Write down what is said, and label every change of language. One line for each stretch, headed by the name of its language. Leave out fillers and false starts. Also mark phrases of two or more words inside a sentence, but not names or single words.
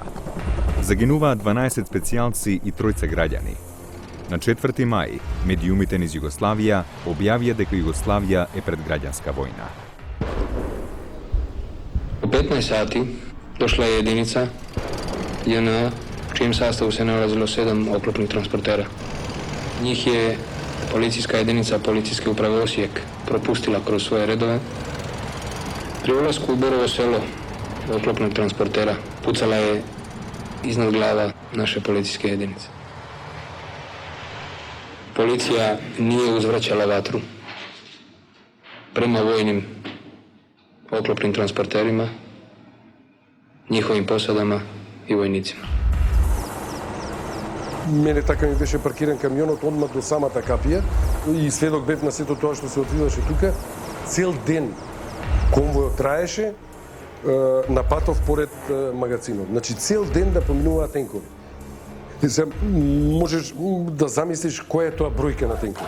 Macedonian: Загинуваат 12 специјалци и 3 граѓани. На 4 мај, медиумите низ Југославија објавија дека Југославија е пред граѓанска војна.
Croatian: U 15 sati došla je jedinica JNA, u čijem sastavu se nalazilo 7 oklopnih transportera. Njih je policijska jedinica Policijske uprave Osijek propustila kroz svoje redove. Pri ulasku u Borovo selo oklopnog transportera pucala je iznad glava naše policijske jedinice. Policija nije uzvraćala vatru prema vojnim oklopnim transporterima, njihovim posadama i vojnicima.
Macedonian: Мене така ми беше паркиран камионот одма до самата капија и сведок бев на сето тоа што се отвиваше тука. Цел ден конвојот траеше на патов поред магазинот. Значи цел ден да поминуваат тенкови. И се можеш да замислиш која е тоа бројка на тенкови.